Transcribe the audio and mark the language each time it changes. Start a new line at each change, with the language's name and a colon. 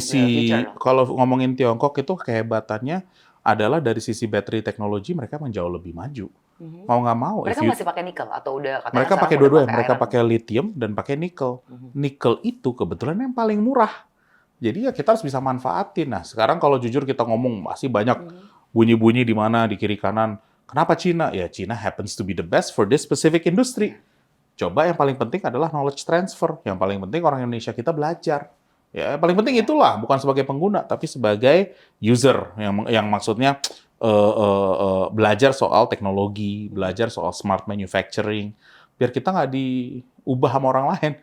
Indonesian: sisi kalau ngomongin Tiongkok itu kehebatannya adalah dari sisi battery teknologi mereka menjauh lebih maju. Mau nggak mau. Mereka masih pakai nikel atau udah? Mereka pakai dua-duanya. Mereka pakai lithium dan pakai nikel. Nikel itu kebetulan yang paling murah. Jadi ya kita harus bisa manfaatin. Nah sekarang kalau jujur kita ngomong masih banyak bunyi-bunyi di mana, di kiri kanan. Kenapa Cina?
English: Ya Cina happens to be the best for this specific industry.
Indonesian: Coba yang paling penting adalah knowledge transfer. Yang paling penting orang Indonesia kita belajar. Ya, yang paling penting itulah, bukan sebagai pengguna, tapi sebagai user. Yang maksudnya belajar soal teknologi, belajar soal smart manufacturing. Biar kita nggak diubah sama orang lain.